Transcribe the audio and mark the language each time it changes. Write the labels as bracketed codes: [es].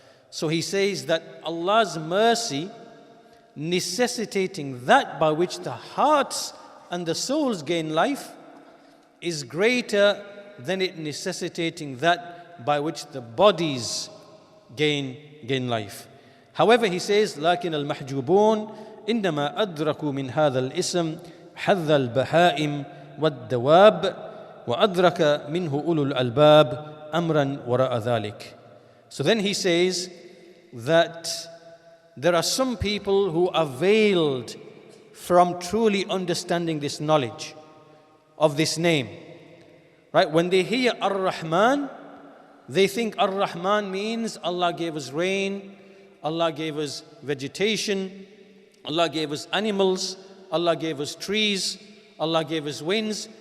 [en] So he says that Allah's mercy necessitating that by which the hearts and the souls gain life is greater than it necessitating that by which the bodies gain life. However, he says, [ar] لكن المحجوبون إنما أدركوا من هذا الاسم حظ البهائم والدواب وأدرك منه أولو الألباب أمرا وراء ذلك. [en] So then he says that there are some people who are veiled from truly understanding this knowledge of this name. Right? When they hear Ar-Rahman, they think Ar-Rahman means Allah gave us rain, Allah gave us vegetation, Allah gave us animals, Allah gave us trees, Allah gave us winds.